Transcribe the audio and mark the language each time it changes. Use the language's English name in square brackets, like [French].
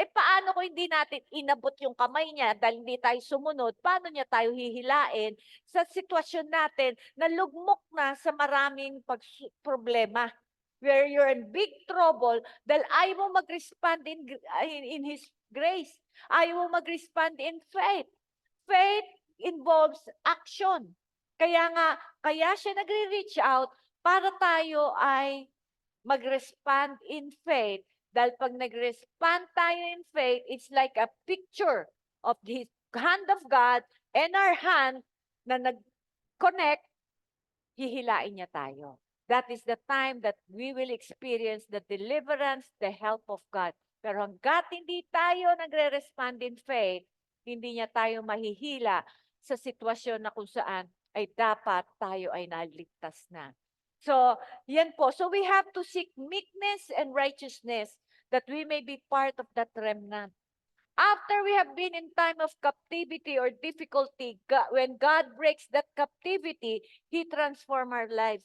[Filipino] Paano kung hindi natin inabot yung kamay niya dahil hindi tayo sumunod, paano niya tayo hihilain sa sitwasyon natin na lugmok na sa maraming problema? [English] Where you're in big trouble [Filipino] dahil ayaw mo mag-respond [English] in His grace. [Filipino] Ayaw mo mag-respond [English] in faith. Faith involves action. [Filipino] Kaya siya nagre-reach out para tayo ay mag-respond in faith. Dahil pag nag-respond tayo [English] in faith, it's like a picture of the hand of God and our hand [Filipino] na nag-connect, hihilain niya tayo. [English] That is the time that we will experience the deliverance, the help of God. [Filipino] Pero hanggat hindi tayo nagre-respond in faith, hindi niya tayo mahihila sa sitwasyon na kung saan ay dapat tayo ay naligtas na. So, yan po. [English] So, we have to seek meekness and righteousness that we may be part of that remnant. After we have been in time of captivity or difficulty, when God breaks that captivity, He transforms our lives.